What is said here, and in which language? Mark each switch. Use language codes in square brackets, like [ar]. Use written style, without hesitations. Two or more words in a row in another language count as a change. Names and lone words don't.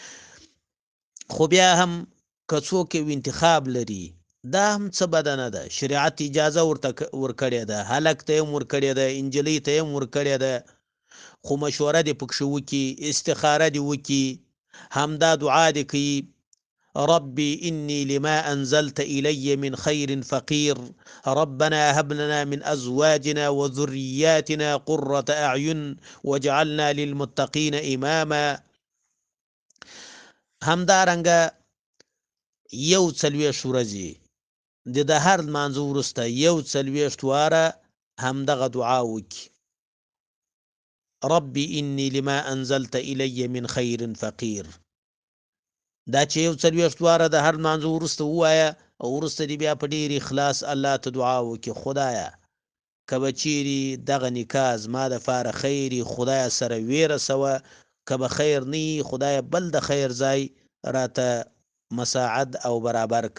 [ps] خو بیا هم که څوک یو انتخاب لري، دا هم څه بده نه ده، شریعت اجازه ورته ورکړې ده، هلک ته یې هم ورکړې ده، انجلۍ ته یې هم ورکړې ده. خو مشوره دې پکښې وکړي، استخاره دې وکړي، همدا دعا دې کوي [ar] ربي إني لما أنزلت إلي من خير فقير ربنا هب لنا من أزواجنا وذرياتنا قرة أعين واجعلنا للمتقين إماما. [ps] همدارنګه یو 40 ورځې د هر لمانځه وروسته 41 واره همدغه دعا وکړي [ar] ربي إني لما أنزلت إلي من خير فقير. [ps] دا چې 41 واره د هر لمانځه وروسته ووایه، او وروسته دې بیا په ډېر اخلاص الله ته دعا وکړي خدایه که به چیرې دغه نکاح زما دپاره خیر وي، خدایه سره ویره سوه، که به خیر نه وي خدایه بل د خیر ځای راته مساعد او برابر که.